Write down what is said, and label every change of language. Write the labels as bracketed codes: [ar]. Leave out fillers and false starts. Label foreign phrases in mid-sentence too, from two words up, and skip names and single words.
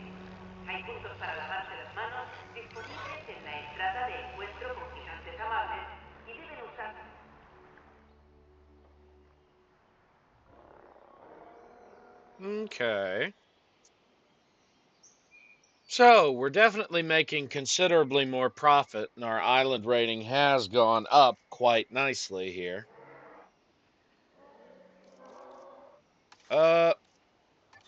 [es] Hay puntos para lavarse las manos disponibles en la entrada de encuentro con gigantes amables y deben usar... [en] Okay. So, we're definitely making considerably more profit, and our island rating has gone up quite nicely here.